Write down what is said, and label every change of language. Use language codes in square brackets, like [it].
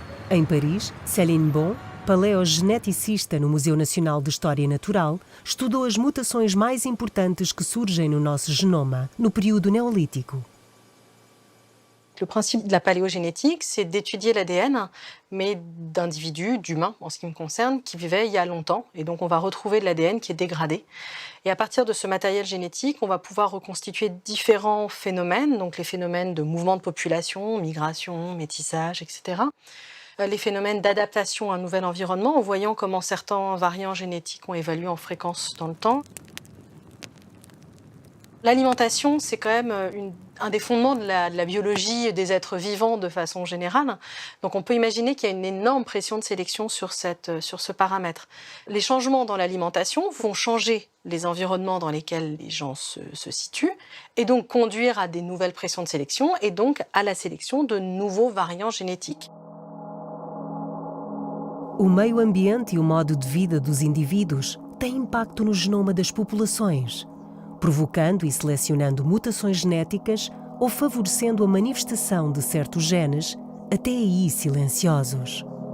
[pt] Em Paris, Céline Bon, paleogeneticista no Museu Nacional de História Natural, estudou as mutações mais importantes que surgem no nosso genoma no período néolítico. [fr] Le principe de la paléogénétique, c'est d'étudier l'ADN, mais d'individus, d'humains en ce qui me concerne, qui vivaient il y a longtemps. Et donc on va retrouver de l'ADN qui est dégradé. Et à partir de ce matériel génétique, on va pouvoir reconstituer différents phénomènes, donc les phénomènes de mouvement de population, migration, métissage, etc. Les phénomènes d'adaptation à un nouvel environnement, en voyant comment certains variants génétiques ont évolué en fréquence dans le temps. L'alimentation, c'est quand même un des fondements de la biologie des êtres vivants de façon générale. Donc on peut imaginer qu'il y a une énorme pression de sélection sur ce paramètre. Les changements dans l'alimentation vont changer les environnements dans lesquels les gens se situent et donc conduire à des nouvelles pressions de sélection et donc à la sélection de nouveaux variants génétiques. [pt] O meio ambiente e o modo de vida dos indivíduos têm impacto no genoma das populações, provocando e selecionando mutações genéticas ou favorecendo a manifestação de certos genes, até aí silenciosos.